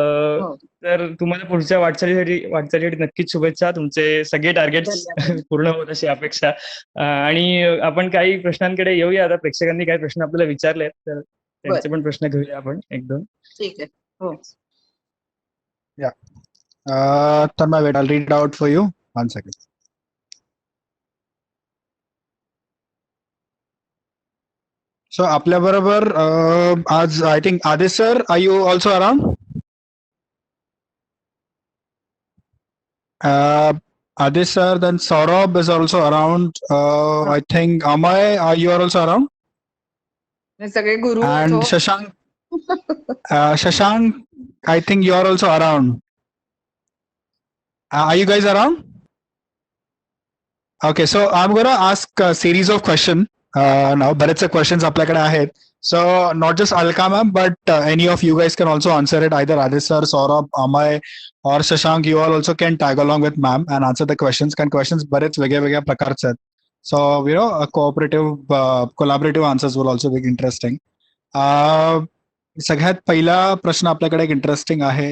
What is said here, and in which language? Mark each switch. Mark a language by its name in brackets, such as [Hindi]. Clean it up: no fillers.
[Marathi] अ, हो, तर तुम्हाला पुढच्या वाटचालीसाठी नक्कीच शुभेच्छा तुमचे सगळे टार्गेट्स धन्यवाद. पूर्ण होत अशी अपेक्षा आणि आपण काही प्रश्नांकडे येऊया आता प्रेक्षकांनी काही प्रश्न आपल्याला विचारले तर त्यांचे बरं, पण प्रश्न घेऊया आपण एक दोन ठीक आहे. हो. Yeah. [English] Tanmay, wait, I'll read it out for you. 1 second. So, [Marathi] आपल्या बरोबर आज [English] I think Adis sir, are you also around? Adis sir, then Saurabh is also around. I think Amay, you are also around. [Marathi] हे सगळे गुरु आहेत [English] And हो. Shashank, Shashank, I think you are also around. Are you guys around? Okay, so I'm gonna ask a series of questions now. [Marathi] बरेचसे questions आपल्याकडे आहेत. [English] So not just Alka ma'am, but any of you guys can also answer it. Either Adis sir, Saurabh, Amay, or Shashank. You all also can tag along with ma'am and answer the questions. [Marathi] Can questions बरेच वेगळ्या प्रकारचे आहेत. [English] So you know, a collaborative answers will also be interesting. [Marathi] सगळ्यात पहिला प्रश्न आपल्याकडे एक interesting आहे.